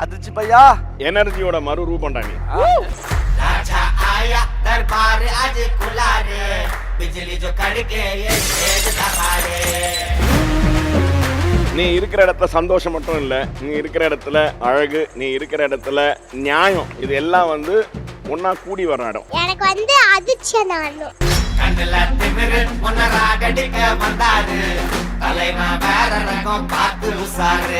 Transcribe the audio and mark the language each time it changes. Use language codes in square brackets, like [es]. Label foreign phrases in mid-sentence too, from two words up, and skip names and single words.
[ta] அதிர்ச்சி பையா எனர்ஜியோட மறு ரூபம்டா நீ. [hi] राजा आया दरबार आज खुला रे बिजली जो कड़के ये तेज दहाड़े. [ta] நீ இருக்கிற இடத்துல சந்தோஷம் மட்டும் இல்லை, நீ இருக்கிற இடத்துல அழகு, நீ இருக்கிற இடத்துல நியாயம், இது எல்லாம் வந்து ஒன்னா கூடி வர இடம். எனக்கு வந்து அதிர்ச்சி நானும் கண்ணுல திமிரு உன்னராகடிக்க வந்தாரு தலைவன் வேற ரகம் பார்த்து உசாரு.